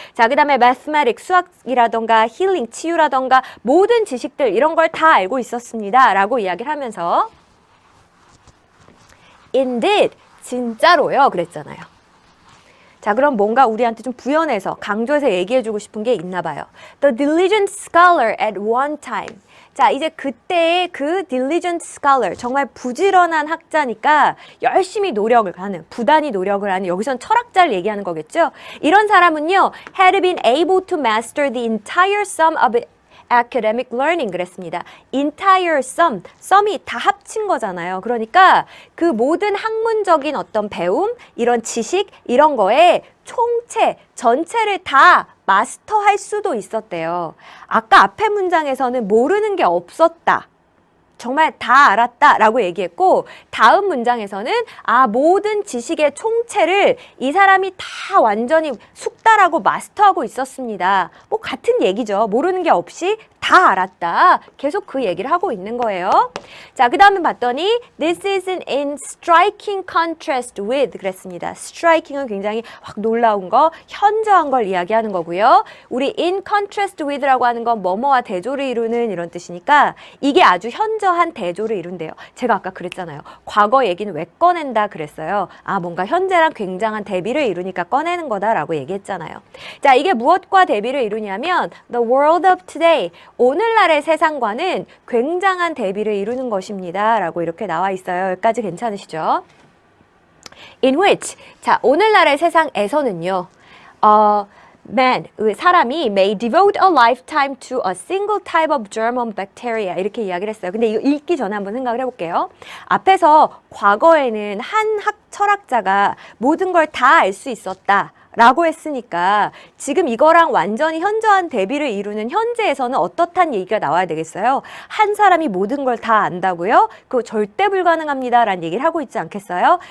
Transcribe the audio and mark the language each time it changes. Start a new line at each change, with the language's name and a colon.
Korean: 자, 그 다음에 mathematics, 수학이라던가 힐링, 치유라던가 모든 지식들 이런 걸 다 알고 있었습니다. 라고 이야기를 하면서 indeed, 진짜로요. 그랬잖아요. 자, 그럼 뭔가 우리한테 좀 부연해서 강조해서 얘기해주고 싶은 게 있나 봐요.
English: The diligent scholar at one time.
Korean: 자, 이제 그때의 그
English: diligent scholar,
Korean: 정말 부지런한 학자니까 열심히 노력을 하는, 부단히 노력을 하는, 여기선 철학자를 얘기하는 거겠죠? 이런 사람은요,
English: had been able to master the entire sum of academic learning
Korean: 그랬습니다.
English: entire sum,
Korean: sum이 다 합친 거잖아요. 그러니까 그 모든 학문적인 어떤 배움, 이런 지식, 이런 거에 총체, 전체를 다 마스터할 수도 있었대요. 아까 앞에 문장에서는 모르는 게 없었다. 정말 다 알았다라고 얘기했고 다음 문장에서는 모든 지식의 총체를 이 사람이 다 완전히 숙달하고 마스터하고 있었습니다. 뭐 같은 얘기죠. 모르는 게 없이 다 알았다. 계속 그 얘기를 하고 있는 거예요. 자, 그 다음에 봤더니
English: This is in striking contrast with
Korean: 그랬습니다. striking은 굉장히 확 놀라운 거, 현저한 걸 이야기하는 거고요. 우리
English: in contrast with
Korean: 라고 하는 건 뭐뭐와 대조를 이루는 이런 뜻이니까 이게 아주 현저한 대조를 이룬대요. 제가 아까 그랬잖아요. 과거 얘기는 왜 꺼낸다 그랬어요. 뭔가 현재랑 굉장한 대비를 이루니까 꺼내는 거다라고 얘기했잖아요. 자, 이게 무엇과 대비를 이루냐면
English: The world of today,
Korean: 오늘날의 세상과는 굉장한 대비를 이루는 것입니다. 라고 이렇게 나와 있어요. 여기까지 괜찮으시죠?
English: In which,
Korean: 자, 오늘날의 세상에서는요.
English: Man,
Korean: 사람이
English: may devote a lifetime to a single type of germ or bacteria
Korean: 이렇게 이야기를 했어요. 근데 이거 읽기 전에 한번 생각을 해볼게요. 앞에서 과거에는 한 철학자가 모든 걸 다 알 수 있었다. 라고 했으니까 지금 이거랑 완전히 현저한 대비를 이루는 현재에서는 어떻단 얘기가 나와야 되겠어요? 한 사람이 모든 걸 다 안다고요? 그거 절대 불가능합니다 라는 얘기를 하고 있지 않겠어요?